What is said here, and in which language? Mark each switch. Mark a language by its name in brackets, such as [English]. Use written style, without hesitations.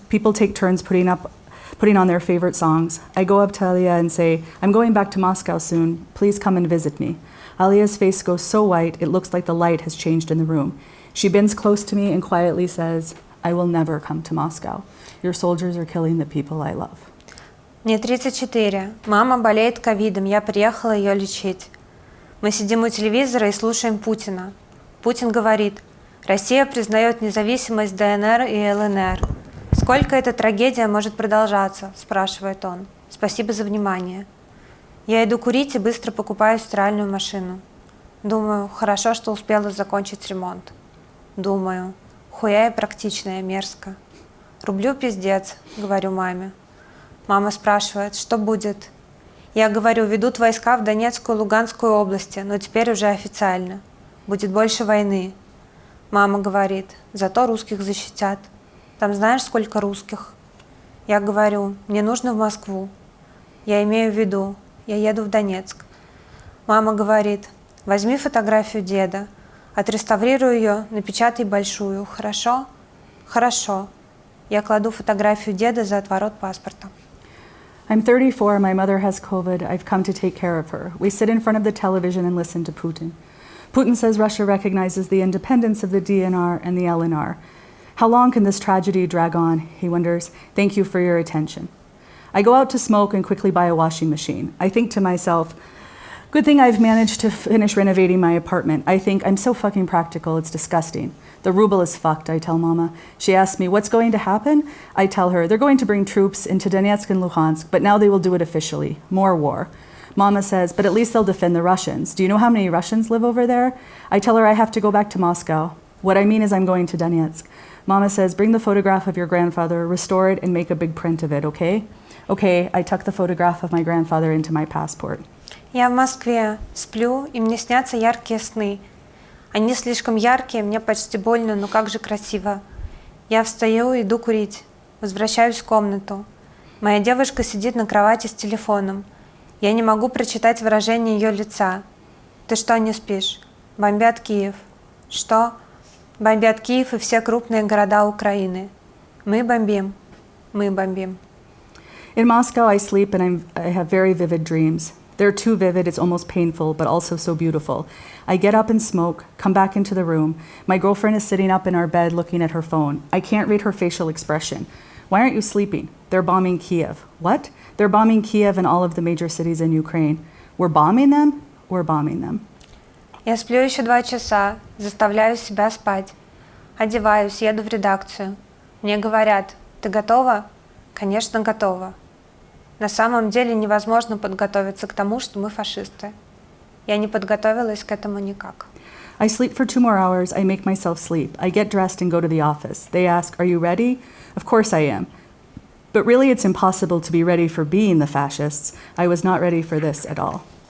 [English] People take turns putting on their favorite songs. I go up to Aliyah and say, I'm going back to Moscow soon. Please come and visit me. Aliyah's face goes so white, it looks like the light has changed in the room. She bends close to me and quietly says, I will never come to Moscow. Your soldiers are killing the people I love. [Russian] Мне 34. Мама болеет ковидом. Я приехала ее лечить. Мы сидим у телевизора и слушаем Путина. Путин говорит: Россия признает независимость ДНР и ЛНР. Сколько эта трагедия может продолжаться? Спрашивает он. Спасибо за внимание. Я иду курить и быстро покупаю стиральную машину. Думаю, хорошо, что успела закончить ремонт. Думаю, хуя и практичная, мерзко. Рублю пиздец, говорю маме. Мама спрашивает, что будет? Я говорю, ведут войска в Донецкую и Луганскую области, но теперь уже официально. Будет больше войны. Мама говорит, зато русских защитят. Там знаешь, сколько русских? Я говорю, мне нужно в Москву. Я имею в виду, я еду в Донецк. Мама говорит, возьми фотографию деда, отреставрируй ее, напечатай большую, хорошо? Хорошо. Я кладу фотографию деда за отворот паспорта. [English] I'm 34. My mother has COVID. I've come to take care of her. We sit in front of the television and listen to Putin. Putin says Russia recognizes the independence of the DNR and the LNR. How long can this tragedy drag on? He wonders. Thank you for your attention. I go out to smoke and quickly buy a washing machine. I think to myself, good thing I've managed to finish renovating my apartment. I think I'm so fucking practical, it's disgusting. The ruble is fucked, I tell Mama. She asks me, what's going to happen? I tell her, they're going to bring troops into Donetsk and Luhansk, but now they will do it officially. More war. Mama says, but at least they'll defend the Russians. Do you know how many Russians live over there? I tell her I have to go back to Moscow. What I mean is I'm going to Donetsk. Mama says, bring the photograph of your grandfather, restore it, and make a big print of it, okay? Okay, I tuck the photograph of my grandfather into my passport. [Russian] Я в Москве, сплю, и мне снятся яркие сны. Они слишком яркие, мне почти больно, но как же красиво. Я встаю, иду курить, возвращаюсь в комнату. Моя девушка сидит на кровати с телефоном. Я не могу прочитать выражение ее лица. Ты что, не спишь? Бомбят Киев. Что? Бомбят Киев и все крупные города Украины. Мы бомбим. Мы бомбим. [English] In Moscow, I sleep and I have very vivid dreams. They're too vivid, it's almost painful, but also so beautiful. I get up and smoke, come back into the room. My girlfriend is sitting up in our bed looking at her phone. I can't read her facial expression. Why aren't you sleeping? They're bombing Kiev. What? They're bombing Kiev and all of the major cities in Ukraine. We're bombing them? We're bombing them. [Russian] Я сплю еще 2 часа, заставляю себя спать. Одеваюсь, еду в редакцию. Мне говорят: ты готова? Конечно, готова. На самом деле невозможно подготовиться к тому, что мы фашисты. Я не подготовилась к этому никак. [English] I sleep for 2 more hours. I make myself sleep. I get dressed and go to the office. They ask, are you ready? Of course I am. But really, it's impossible to be ready for being the fascists. I was not ready for this at all.